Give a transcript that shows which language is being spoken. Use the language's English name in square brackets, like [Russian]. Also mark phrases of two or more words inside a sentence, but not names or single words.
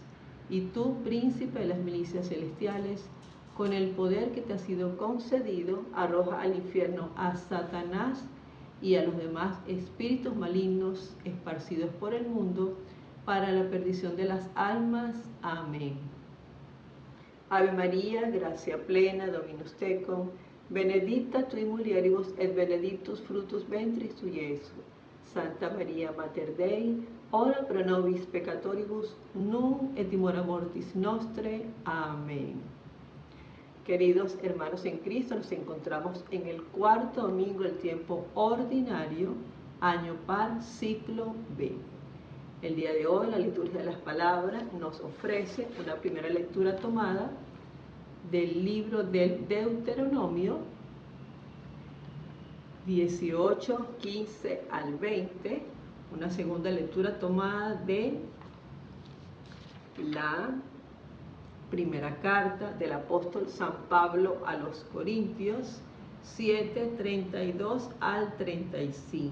[Spanish] Y tú, príncipe de las milicias celestiales, con el poder que te ha sido concedido, arroja al infierno a Satanás y a los demás espíritus malignos esparcidos por el mundo para la perdición de las almas. Amén. [Latin] Ave María, gracia plena, Dominus tecum, benedicta tui mulieribus et benedictus fructus ventris tui, Iesus. Santa María Mater Dei, ora pro nobis peccatoribus, nunc et in hora mortis nostre. [Spanish] Amén. Queridos hermanos en Cristo, nos encontramos en el cuarto domingo del tiempo ordinario, año par, ciclo B. El día de hoy la liturgia de las palabras nos ofrece una primera lectura tomada del libro del Deuteronomio 18, 15 al 20, una segunda lectura tomada de la primera carta del apóstol San Pablo a los Corintios 7, 32 al 35.